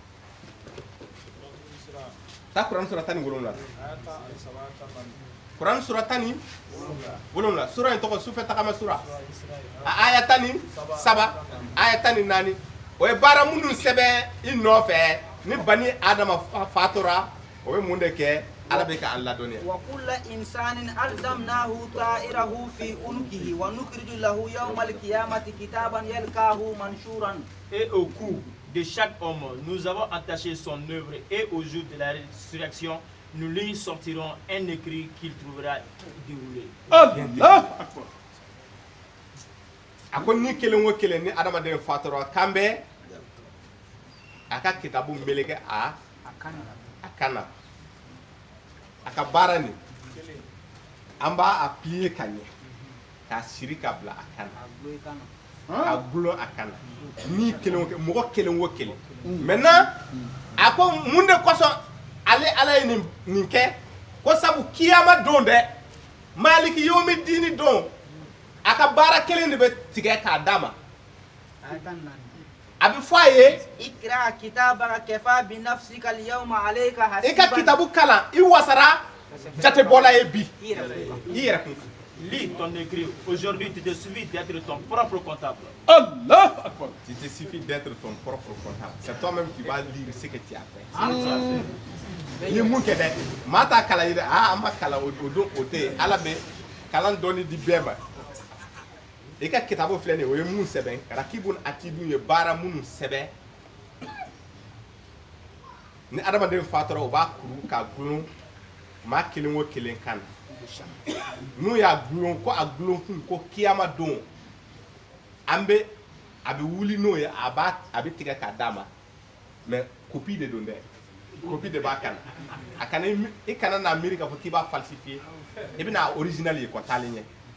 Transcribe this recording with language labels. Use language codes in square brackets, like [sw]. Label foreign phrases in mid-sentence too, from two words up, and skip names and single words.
[bm] taa kuran sura 17 kuran sura 17 sura in tɔgɔ sufɛ tagama sura a aya 17 aya 14 o ye baara minnu sɛbɛn i nɔfɛ ni bani adama fatura o bɛ mun de kɛ ala bɛ ka an ladɔnniya [ar] وكل إنسان ألزمناه طائره في عنقه ونخرج له يوم القيامة كتابا يلقاه منشورا. [fr] Et au cou de chaque homme, nous avons attaché son œuvre et au jour de la résurrection, nous lui sortirons un écrit qu'il trouvera déroulé. [bm] Allah a ko ni kelen o kelen ni adamaden fatura kan bɛ a ka kitabu meleke a kan na a ka baara nin an b'a appliquer ka ɲɛ k'a siri ka bila a kan na a gulon a kan na ni kelen o kelen mɔgɔ kelen o kelen maintenant a ko mun de kosɔn ale ala ye nin kɛ ko sabu kiyama don dɛ [ar] مالك يوم الدين [bm] don a ka baara kelen de bɛ tigɛ k'a d'a ma a bɛ fɔ a ye [ar] اقرأ كتابك كفى بنفسك اليوم عليك حسيبا [bm] i ka kitabu kalan i wasara jatebɔla ye bi i yɛrɛ kun [fr] Lis ton écrit. Aujourd'hui, tu te suffis d'être ton propre comptable. [ar] الله أكبر. [fr] Tu te suffis d'être ton propre comptable. C'est toi-même qui vas lire ce que tu as fait. [bm] Ni mun kɛ dɛ maa t'a kalan ye dɛ an ma kalan o don o tɛ yen ala bɛ kalan dɔɔni di bɛɛ ma i ka kitabu filɛ nin ye o ye mun sɛbɛn [ar] رقيب عتيد [bm] ye baara minnu sɛbɛn ni adamaden fatura o b'a kuru k'a gulon maa kelen o kelen kan na n'u y'a gulon ko a gulon kun ko kiyama don an bɛ a bɛ wuli n'o ye a bɛ tigɛ k'a d'a ma mais copie de don dɛ copie de b'a kan a kana i kana n'a miiri k'a fɔ k'i b'a falsifier i bɛna original ye quoi taalen ɲɛ